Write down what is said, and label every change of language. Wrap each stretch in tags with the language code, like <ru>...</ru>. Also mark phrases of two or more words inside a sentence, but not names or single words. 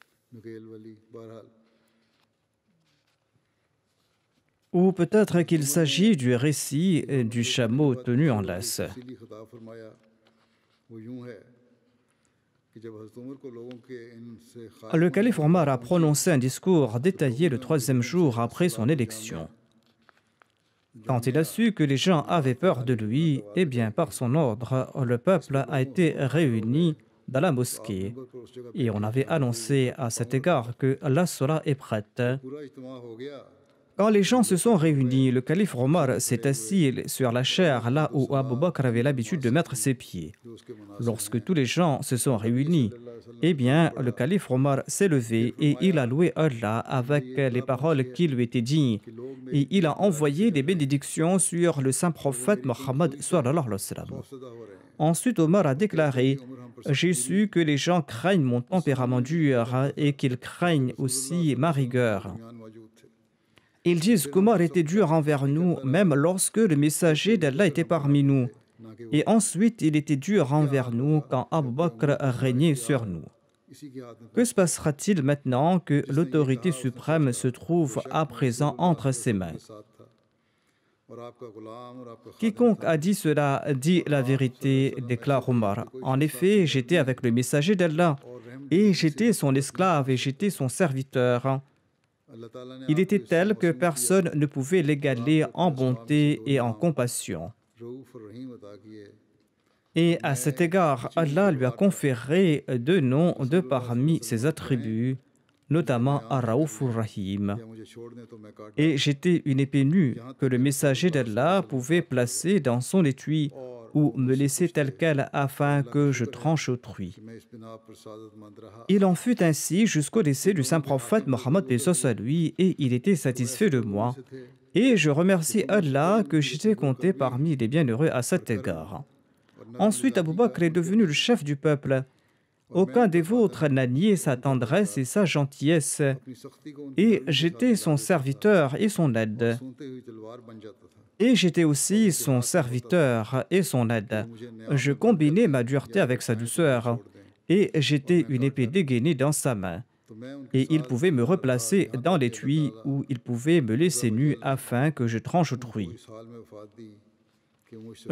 <ur>نکیل ولی بہرحال</ur> <fr>Ou peut-être qu'il s'agit du récit du chameau tenu en laisse.</fr> <ur>تفصیلی خطاب فرمایا وہ یوں ہے کہ جب حضرت عمر کو لوگوں کے ان سے</ur> <fr>Le calife Omar a prononcé un discours détaillé le troisième jour après son élection. Quand il a su que les gens avaient peur de lui, eh bien, par son ordre, le peuple a été réuni dans la mosquée et on avait annoncé à cet égard que la Salah est prête.</fr> <ur>پورا اجتماع ہو گیا</ur> <fr>Quand les gens se sont réunis, le calife Omar s'est assis sur la chaire là où Abu Bakr avait l'habitude de mettre ses pieds.</fr> <ur>جو اس کے مناسب</ur> <fr>Lorsque tous les gens se sont réunis, eh bien, le calife Omar s'est levé et il a loué Allah avec les paroles qui lui étaient dignes. Et il a envoyé des bénédictions sur le saint prophète Mohammed</fr> <ar>صلى الله عليه وسلم.</ar> <ur>خوفزدہ ہو رہے ہیں</ur> <fr>Ensuite, Omar a déclaré: j'ai su que les gens craignent mon tempérament dur et qu'ils craignent aussi ma rigueur.</fr> <ur>ایمان موجود تھے</ur> <fr>Ils disent qu'Omar était dur envers nous, même lorsque le messager d'Allah était parmi nous.</fr> <ur>نا کہ</ur> <fr>Et ensuite, il était dur envers nous quand Abu Bakr régnait sur nous.</fr> <ur>اسی کے ہاتھ میں</ur> <fr>Que se passera-t-il maintenant que l'autorité suprême se trouve à présent entre ses mains?</fr> <ur>ساتھ تھا اور آپ کا غلام اور آپ کا</ur> <fr>Quiconque a dit cela dit la vérité, déclare Omar. En effet, j'étais avec le messager d'Allah et j'étais son esclave et j'étais son serviteur.</fr> <ur>اللہ تعالیٰ نے</ur> <fr>Il était tel que personne ne pouvait l'égaler en bonté et en compassion.</fr> <ur>رؤف اور رحیم عطا کیے</ur> <fr>Et à cet égard, Allah lui a conféré deux noms de parmi ses attributs, notamment Ar-Raouf Ar-Rahim.</fr> <ur>یا مجھے چھوڑ دیں تو میں کاٹ</ur> <fr>Et j'étais une épée nue que le messager d'Allah pouvait placer dans son étui ou me laisser tel quel afin que je tranche autrui.</fr> <ur>میں اس بنا پر سعادتمند رہا</ur> <fr>Il en fut ainsi jusqu'au décès du saint prophète Mohammed paix soit lui et il était satisfait de moi. Et je remercie Allah que j'étais compté parmi les bienheureux à cet égard. Ensuite, Abu Bakr est devenu le chef du peuple. Aucun des vôtres n'a nié sa tendresse et sa gentillesse.</fr> <ur>اپنی سختی کو</ur> <fr>Et j'étais son serviteur et son aide.</fr> <ur>سنتے ہوئی تلوار بن جاتا تھا</ur> <fr>Et j'étais aussi son serviteur et son aide. Je combinais ma dureté avec sa douceur. Et j'étais une épée dégainée dans sa main.</fr> <ur>تو میں ان کے</ur> <fr>Et il pouvait me replacer dans l'étui ou il pouvait me laisser nu afin que je tranche autrui.</fr> <ur>اس حال میں وفات دی کہ وہ مجھ سے</ur>